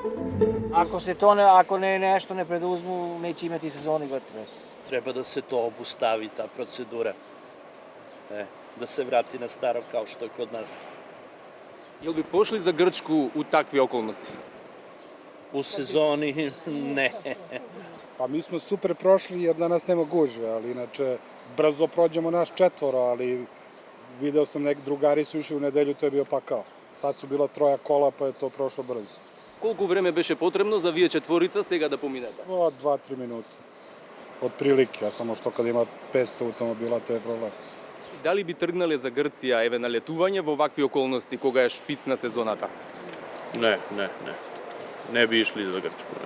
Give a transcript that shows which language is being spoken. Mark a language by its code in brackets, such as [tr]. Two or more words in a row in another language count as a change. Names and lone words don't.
[sr] Ако не нешто не предузму, неќе имати сезони вртвет. Треба да се тоа обустави, таа процедура. Да се врати на старо као што е код нас. Јел би пошли за Грчку у такви околности? У сезони не. Па ми сме супер прошли jer danas nema gužve, ali inače brzo prođemo nas četvoro, ali video sam neki drugari su išli u nedelju, to je bio pakao. Sad su bila 3 kola, pa je to prošlo brzo. [mk] Колку време беше потребно за вие четворица сега да поминете? 2-3 минути. Од прилики, а само што кога има 500 автомобила, тоа е проблем. Дали би тргнале за Грција еве на летување во вакви околности кога е шпиц на сезоната? [sr] Не. Не би ишли за Грчку, не.